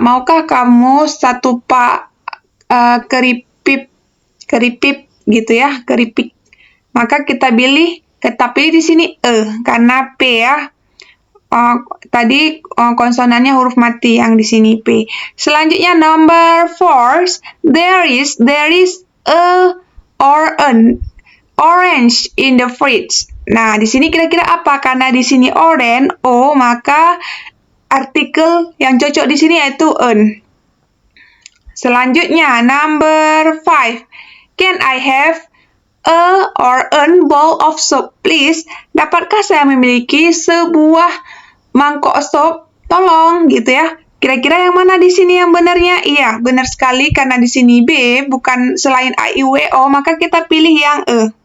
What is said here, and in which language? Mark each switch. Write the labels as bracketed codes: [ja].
[id] Maukah kamu satu pak keripik gitu ya, keripik. Maka kita pilih di sini e karena p ya. Tadi konsonannya huruf mati yang di sini p. Selanjutnya [en] number 4. There is a or an orange in the fridge. [id] Nah, di sini kira-kira apa? Karena di sini orange, O, maka artikel yang cocok di sini yaitu an. Selanjutnya, [en] number 5. Can I have a or an bowl of soup, please? [id] Dapatkah saya memiliki sebuah mangkok sop? Tolong, gitu ya. Kira-kira yang mana di sini yang benarnya? Iya, benar sekali karena di sini B bukan selain A, I, U, E, O, maka kita pilih yang E.